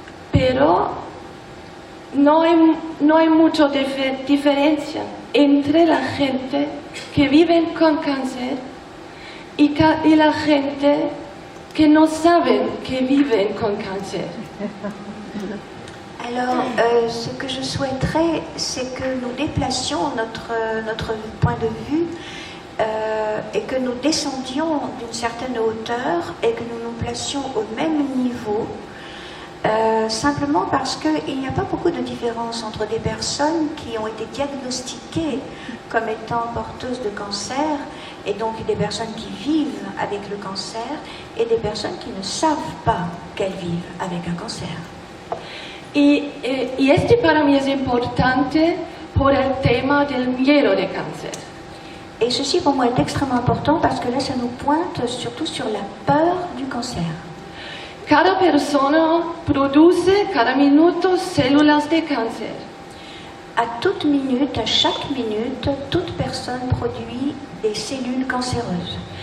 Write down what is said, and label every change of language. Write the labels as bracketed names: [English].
[Spanish] pero no hay mucha diferencia entre la gente que vive con cáncer y la gente que no saben que viven con cáncer. [French] Alors, ce que je souhaiterais, c'est que nous déplacions notre point de vue et que nous descendions d'une certaine hauteur et que nous nous placions au même niveau, simplement parce qu'il n'y a pas beaucoup de différence entre des personnes qui ont été diagnostiquées comme étant porteuses de cancer, et donc des personnes qui vivent avec le cancer, et des personnes qui ne savent pas qu'elles vivent avec un cancer. [Spanish] Y para mí es importante por el tema del miedo de cáncer. [French] Et ceci pour moi est extrêmement important parce que là ça nous pointe surtout sur la peur du cancer. [Spanish] Cada persona produce cada minuto células de cáncer. [French] À toute minute, à chaque minute, toute personne produit des cellules cancéreuses.